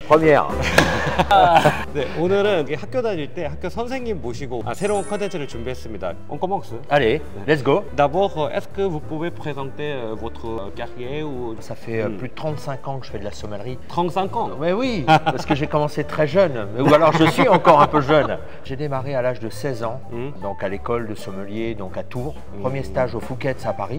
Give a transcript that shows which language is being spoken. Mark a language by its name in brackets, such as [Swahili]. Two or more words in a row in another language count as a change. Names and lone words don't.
[French] première. [Korean] 네, 오늘은 학교 다닐 때 학교 선생님 모시고 새로운 컨텐츠를 준비했습니다. [French] On commence. Allez, [English] let's go. [French] D'abord, est-ce que vous pouvez présenter votre carrière ou... Ça fait plus de 35 ans que je fais de la sommellerie. 35 ans. Mais oui, parce que j'ai commencé très jeune, ou alors je suis encore un peu jeune. J'ai démarré à l'âge de 16 ans, donc à l'école de sommelier, donc à Tours. Premier stage au Fouquet's à Paris.